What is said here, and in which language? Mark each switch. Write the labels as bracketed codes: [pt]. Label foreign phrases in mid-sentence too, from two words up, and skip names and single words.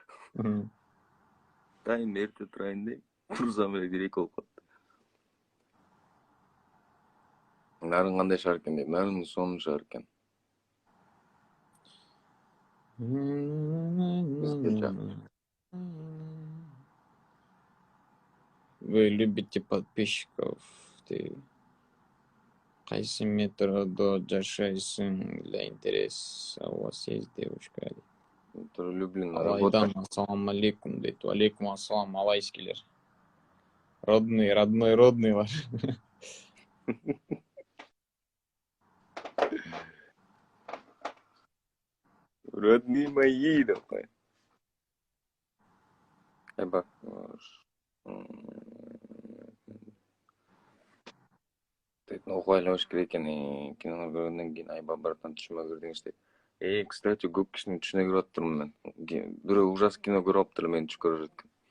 [ky] Дайым эрте турайын дейм, турсам эле 1-2 болуп калат. Нарын кандай шаар экен дейм, нарын сонун шаар экен. Бизге жак. [ru] Вы любите подписчиков? [ky] Ты кайсы метродо жашайсың? [ru] Для интереса у вас есть девушка? Люблю на [ky] Алайдан [ru] работа. [ar] السلام عليكم [ky] дейт. [ar] عليكم السلام, алайскилер. [ky] Родныйлар. [ru] Родные мои, давай. [ky] Бак. Окуй ойлош керек экен, кинолор көргөндөн кийин айба братан түшүмө кирдиңиз дейт. Кстати, көп кишинин түшүнө кирип атыптырмын мен. Бирөө ужас кино көрүп алыптыр, мени түш көрүп экен.